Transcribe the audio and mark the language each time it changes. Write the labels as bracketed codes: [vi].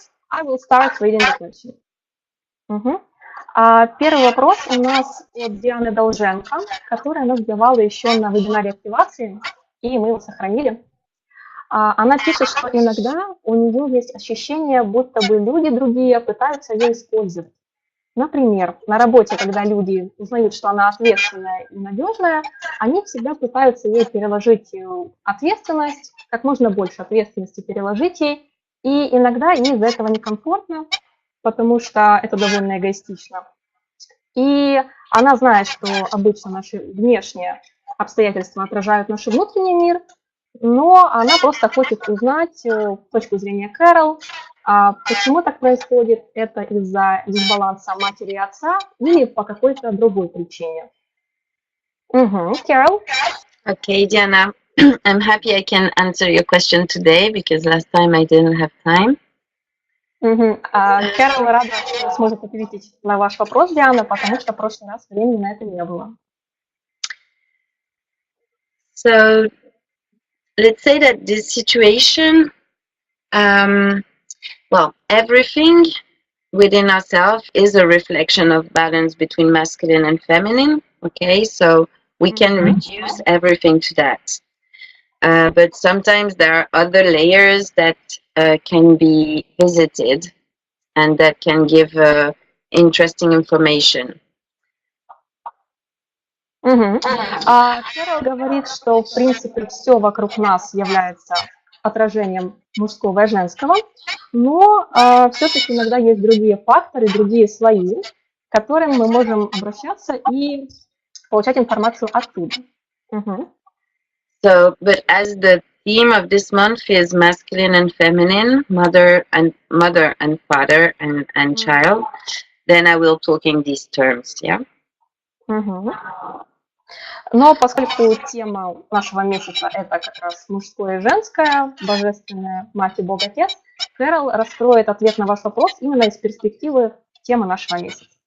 [en] I will start reading the question. [ru] Первый вопрос у нас от Дианы Долженко, которая нас давала еще на вебинаре активации, и мы его сохранили. Она пишет, что иногда у нее есть ощущение, будто бы люди другие пытаются ее использовать. Например, на работе, когда люди узнают, что она ответственная и надежная, они всегда пытаются ей переложить ответственность, как можно больше ответственности переложить ей, и иногда ей из-за этого некомфортно, потому что это довольно эгоистично. И она знает, что обычно наши внешние обстоятельства отражают наш внутренний мир, но она просто хочет узнать точку зрения Керол, почему так происходит, это из-за дисбаланса матери и отца или по какой-то другой причине. Керол? [en] Okay, Diana, I'm happy I can answer your question today because last time I didn't have time. [ru] Керол рада, что сможет ответить на ваш вопрос, Диана, потому что в прошлый раз времени на это не было. [en] So, let's say that this situation, well, everything within ourselves is a reflection of balance between masculine and feminine, okay? So we can reduce everything to that. But sometimes there are other layers that can be visited and that can give interesting information. [ru] Керол говорит, что в принципе все вокруг нас является отражением мужского и женского, но все-таки иногда есть другие факторы, другие слои, к которым мы можем обращаться и получать информацию оттуда. [en] So, but as the theme of this month is masculine and feminine, mother and father and child, then I will talk in these terms, yeah? [ru] Но поскольку тема нашего месяца это как раз мужское и женское, божественное, мать и Бог Отец, Керол раскроет ответ на ваш вопрос именно из перспективы темы нашего месяца.